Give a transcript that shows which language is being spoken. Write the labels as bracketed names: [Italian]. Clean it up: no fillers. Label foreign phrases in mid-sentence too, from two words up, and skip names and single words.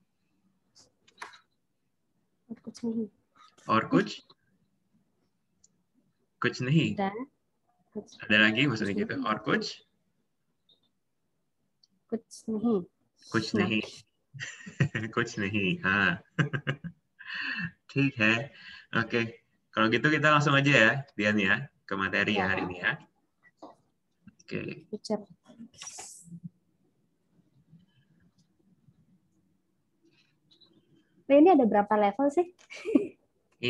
[Hindi] और कुछ? कुछ नहीं. [Indonesian] Ada lagi maksudnya gitu. [Hindi] और कुछ? कुछ नहीं. कुछ नहीं. कुछ नहीं. हाँ. ठीक है. [Indonesian] Oke. Kalau gitu kita langsung aja ya, Dian ya, ke materi ya hari ini ya. Oke. Ini ada berapa level sih? Ini